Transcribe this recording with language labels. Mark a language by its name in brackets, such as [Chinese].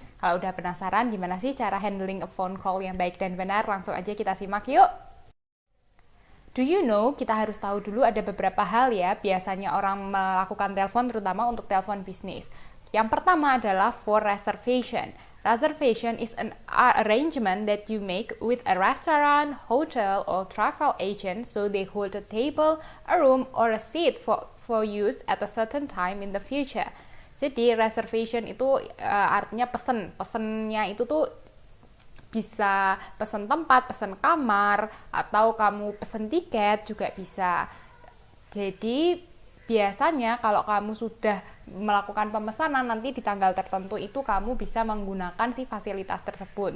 [Indonesian] Kalau udah penasaran gimana sih cara [English] handling a phone call [Indonesian] yang baik dan benar, langsung aja kita simak yuk. [English] Do you know, [Indonesian] kita harus tahu dulu ada beberapa hal ya, biasanya orang melakukan telepon terutama untuk telepon bisnis. Yang pertama adalah [English] for reservation. Reservation is an arrangement that you make with a restaurant, hotel, or travel agent so they hold a table, a room, or a seat for use at a certain time in the future. [Indonesian] Jadi reservation itu artinya pesen. Pesennya itu tuh bisa pesen tempat, pesen kamar, atau kamu pesen tiket juga bisa. Jadi biasanya kalau kamu sudah melakukan pemesanan, nanti di tanggal tertentu itu kamu bisa menggunakan si fasilitas tersebut.